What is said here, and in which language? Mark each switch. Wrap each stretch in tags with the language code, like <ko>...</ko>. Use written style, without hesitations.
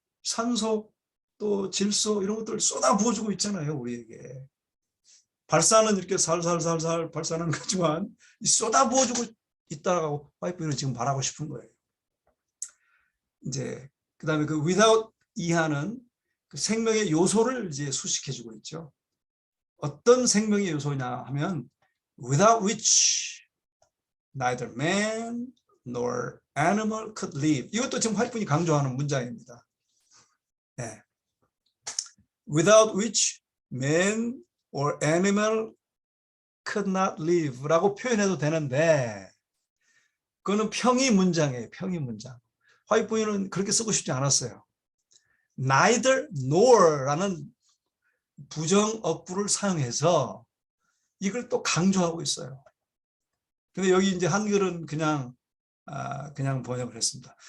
<ko>산소 또 질소 이런 것들을 쏟아 부어주고 있잖아요. 우리에게. 발사는 이렇게 살살살살 발사하는 거지만 쏟아 부어주고 있다라고 파이프는 지금 말하고 싶은 거예요. 이제 그다음에 그 without 이하는 그 생명의 요소를 이제 수식해주고 있죠. 어떤 생명의 요소냐 하면</ko> <en>without which neither man nor animal could live.</en> <ko>이것도 지금 화이트분이 강조하는 문장입니다. 네.</ko> <en>Without which man or animal could not live라고</en> <ko>표현해도 되는데 그거는 평의 문장이에요. 평의 문장. 화이트분은 그렇게 쓰고 싶지 않았어요. neither nor라는 부정어구를 사용해서 이걸 또 강조하고 있어요. 근데 여기 이제 한글은 그냥 번역을 했습니다.</ko>